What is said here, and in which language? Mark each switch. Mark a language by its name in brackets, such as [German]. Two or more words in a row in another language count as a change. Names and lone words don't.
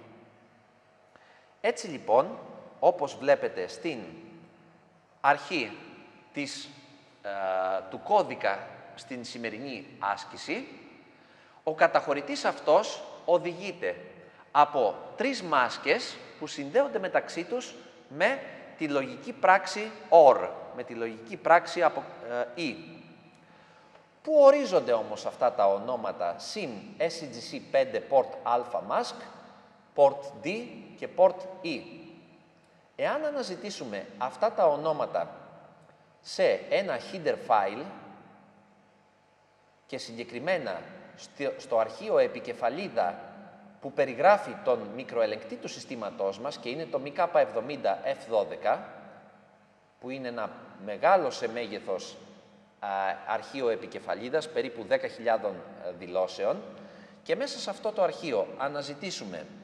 [Greek] Έτσι λοιπόν, όπως βλέπετε στην αρχή του κώδικα στην σημερινή άσκηση, ο καταχωρητής αυτός οδηγείται από 3 μάσκες που συνδέονται μεταξύ τους με τη λογική πράξη OR, με τη λογική πράξη από E. Πού ορίζονται όμως αυτά τα ονόματα SIM SCGC5 port alpha mask, port D και port E? Εάν αναζητήσουμε αυτά τα ονόματα σε ένα [English] header file [Greek] και συγκεκριμένα στο αρχείο επικεφαλίδα που περιγράφει τον μικροελεγκτή του συστήματός μας και είναι το MK70F12, που είναι ένα μεγάλο σε μέγεθος αρχείο επικεφαλίδας, περίπου 10.000 δηλώσεων, και μέσα σε αυτό το αρχείο αναζητήσουμε